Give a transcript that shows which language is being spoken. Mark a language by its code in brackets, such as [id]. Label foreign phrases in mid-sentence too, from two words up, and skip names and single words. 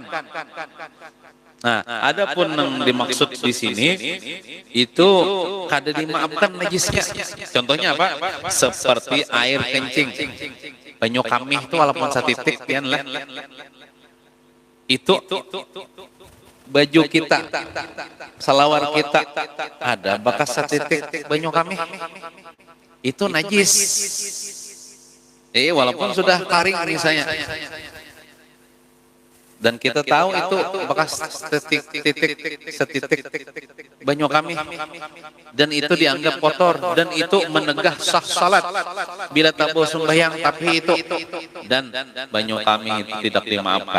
[bjn] Nah, adapun yang dimaksud di sini itu kada dimaafkan najisnya. [id] Contohnya apa? Seperti air kencing. [bjn] Banyu kamih itu walaupun satitik pian lah. Itu baju kita, selawar kita ada bekas satitik banyu kamih. [id] Itu najis. Walaupun sudah kering misalnya. Dan kita tahu itu bekas setitik banyu kami dan itu dianggap kotor dan itu menegah sah salat bila tabawa sembahyang tapi itu dan banyu kami itu tidak dimaafkan.